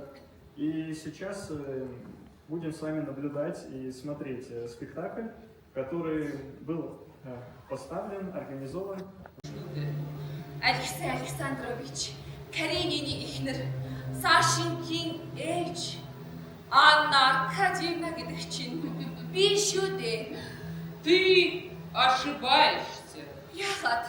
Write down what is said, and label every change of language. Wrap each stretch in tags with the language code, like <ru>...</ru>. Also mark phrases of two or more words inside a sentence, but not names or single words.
<ru>И сейчас будем с вами наблюдать и смотреть спектакль, который был поставлен, организован. Алексей Александрович,</ru> <mn>Каренины ихнэр, Сашинкин ээж, Анна Аркадьевна гэдэг чинь би шүү дээ.</mn> <ru>Ты ошибаешься,</ru> <mn>Яагаад?</mn>